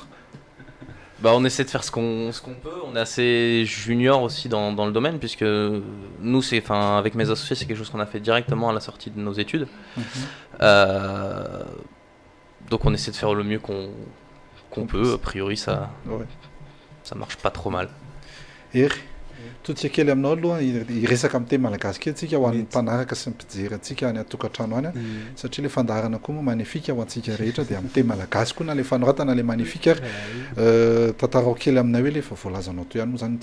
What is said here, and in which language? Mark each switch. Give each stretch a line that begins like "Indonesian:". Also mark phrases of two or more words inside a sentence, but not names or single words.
French: On essaie de faire ce qu'on peut. On est assez junior aussi dans le domaine, puisque nous, avec mes associés, c'est quelque chose qu'on a fait directement à la sortie de nos études. Donc on essaie de faire le mieux qu'on peut. A priori, ça marche pas trop mal.
Malagasy: Totsika kely aminao aloha iresaka amin'ny teny malagasy antsika ho an'ny mpanaraka sy ny mpijery antsika any atokantrano any satria le fandaharana koa moa magnifika ho antsika rehetra dia amin'ny teny malagasy koa na le fanoratana le magnifika tantarao kely aminay hoe le efa voalazanao toy ihany moa zany